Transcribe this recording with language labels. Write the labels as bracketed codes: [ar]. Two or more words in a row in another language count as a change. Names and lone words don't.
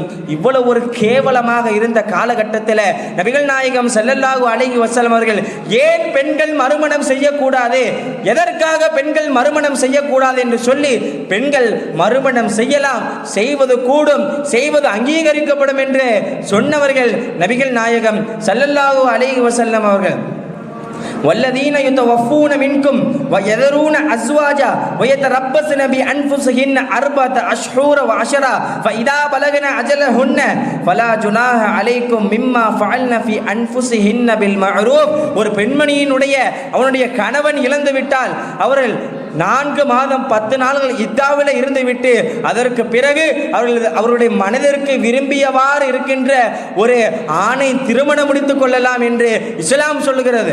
[ta] இவ்வளவு ஒரு கேவலமாக இருந்த காலகட்டத்தில் நபிகள் நாயகம் [ar] صلى الله عليه وسلم [ta] அவர்கள் ஏன் பெண்கள் மறுமணம் செய்யக்கூடாது, எதற்காக பெண்கள் மறுமணம் செய்யக்கூடாது என்று சொல்லி, பெண்கள் மறுமணம் செய்யலாம், செய்வது கூடும், செய்வது அங்கீகரிக்கப்படும் என்று சொன்னவர்கள் நபிகள் நாயகம் [ar] صلى الله عليه وسلم [ta] அவர்கள். [ar] والذين يتوفون منكم ويذرون أزواجا ويتربصن بأنفسهن أربعة أشهر وعشرا فإذا بلغن أجلهن فلا جناح عليكم مما فعلن في أنفسهن بالمعروف. [ta] ஒரு பெண்மணியினுடைய அவனுடைய கணவன் இழந்து விட்டால் அவர்கள் 4 மாதம் 10 நாள்கள் இத்தாவில இருந்துவிட்டு அதற்கு பிறகு அவருடைய மனதிற்கு விரும்பியவாறு இருக்கின்ற ஒரு ஆணை திருமணம் முடித்துக் கொள்ளலாம் என்று இஸ்லாம் சொல்லுகிறது.